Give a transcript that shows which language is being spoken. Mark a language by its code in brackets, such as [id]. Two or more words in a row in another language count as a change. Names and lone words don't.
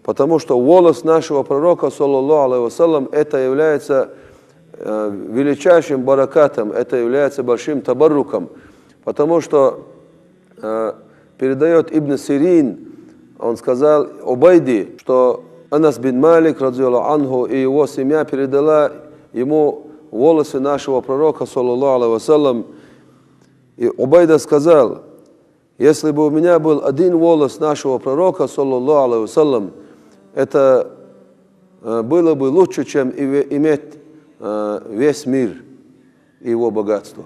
[ru] Потому что волос нашего пророка, [ar] صلى الله عليه وسلم, [ru] это является величайшим баракатом, это является большим табарруком. Потому что передает Ибн Сирин, он сказал Убайди, что Анас бин Малик, [ar] رضي الله عنه, [ru] и его семья передала ему волосы нашего пророка, [ar] صلى الله عليه وسلم. [ru] И Убайда сказал: если бы у меня был один волос нашего пророка, [ar] صلى الله عليه وسلم, [ru] это было бы лучше, чем иметь весь мир и его богатство.